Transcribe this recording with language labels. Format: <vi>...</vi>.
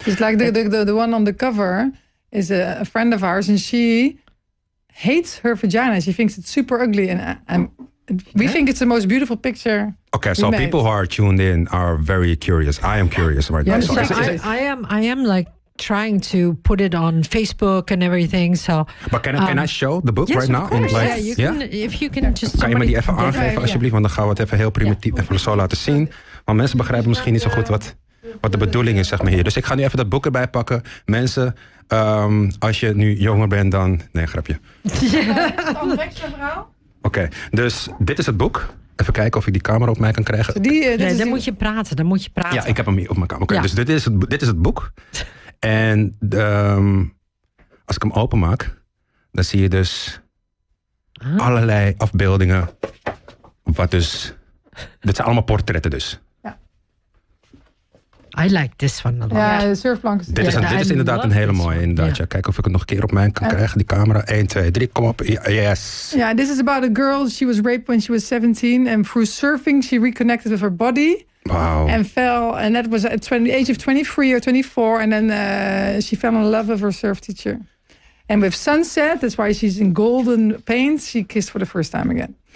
<en>It's like the one on the cover is a friend of ours, and she hates her vagina. She thinks it's super ugly, and we think it's the most beautiful picture. Okay, so people who are tuned in are very curious. I am curious right now. So I am like trying to put it on Facebook and everything. So, but can I show the book yes, right now? Of course. Like, you can, if you can just.</en> <nl>Kan je me die even aangeven alsjeblieft? Want dan gaan we het even heel primitief even zo laten zien. Want mensen begrijpen misschien niet zo goed wat de bedoeling is, zeg maar hier. Dus ik ga nu even dat boek erbij pakken. Mensen, als je nu jonger bent dan... Nee, grapje. Oké, dus dit is het boek. Even kijken of ik die camera op mij kan krijgen. Dan moet je praten. Ja, ik heb hem hier op mijn camera. Oké, dus dit is het boek. En als ik hem openmaak, dan zie je dus allerlei afbeeldingen. Wat dus... Dit zijn allemaal portretten dus.</nl> <en>I like this one a lot.</en> <nl>Ja, de surfplank is... Dit is inderdaad een hele mooie. Inderdaad. Ja. Kijk of ik het nog een keer op mij kan krijgen. Die camera. 1, 2, 3. Kom op. Yes.</nl> <en>Yeah, this is about a girl. She was raped when she was 17. And through surfing, she reconnected with her body. Wow. And fell. And that was at the age of 23 or 24. And then she fell in love with her surf teacher. And with sunset, that's why she's in golden paint, she kissed for the first time again.</en>